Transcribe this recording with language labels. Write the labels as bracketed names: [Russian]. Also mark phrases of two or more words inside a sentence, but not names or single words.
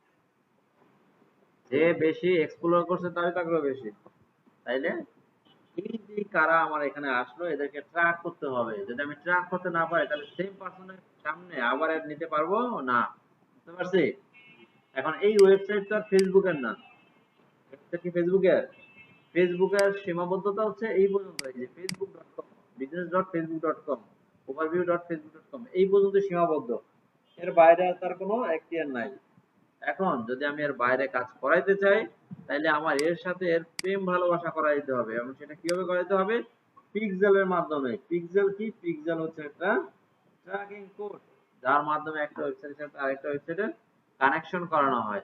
[Bangla] যে বেশি এক্সপ্লোর করছে তারই তো আগ্রহ বেশি, তাইলে এই যে কারা আমার এখানে আসলো এদেরকে ট্র্যাক করতে হবে। যদি আমি ট্র্যাক করতে না পারি তাহলে [English] same person's [Bangla] সামনে আবার অ্যাড নিতে পারবো না। বুঝতে পারছি? এখন এই ওয়েবসাইট তো আর ফেসবুকের না। এটা কি ফেসবুকের? ফেসবুকের সীমাবদ্ধতা হচ্ছে এই পর্যন্ত, এই যে facebook.com, business.facebook.com, overview.facebook.com, এই পর্যন্ত সীমাবদ্ধ। এর বাইরে আর তার কোনো এখতিয়ার নাই। এখন যদি আমি এর বাইরে কাজ করাইতে চাই, তাইলে আমার এর সাথে এর প্রেম ভালোবাসা করাইতে হবে। এবং সেটা কিভাবে করাইতে হবে? পিক্সেলের মাধ্যমে। পিক্সেল কি? পিক্সেল হচ্ছে একটা [English] tracking code, [Bangla] যার মাধ্যমে একটা ওয়েবসাইটের সাথে আরেকটা ওয়েবসাইটের কানেকশন করানো হয়।